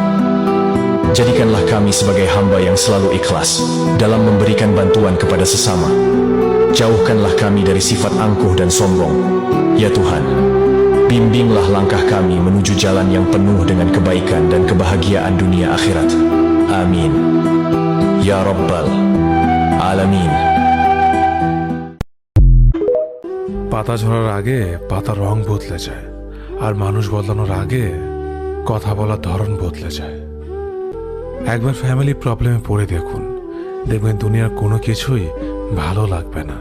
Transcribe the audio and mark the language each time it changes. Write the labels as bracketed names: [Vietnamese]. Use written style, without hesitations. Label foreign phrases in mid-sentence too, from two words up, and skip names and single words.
[Indonesian] Jadikanlah kami sebagai hamba yang selalu ikhlas dalam memberikan bantuan kepada sesama. Jauhkanlah kami dari sifat angkuh dan sombong. Ya Tuhan, bimbinglah langkah kami menuju jalan yang penuh dengan kebaikan dan kebahagiaan dunia akhirat. [Arabic] آمين. يا رب العالمين. [Bangla] পাতা ঝরার আগে পাতার রং বদলে যায়, আর মানুষ বদলানোর আগে কথা বলার ধরন বদলে যায়। একবার [English] family problemে [Bangla] পড়ে দেখুন, দেখবেন দুনিয়ার কোনো কিছুই ভালো লাগবে না।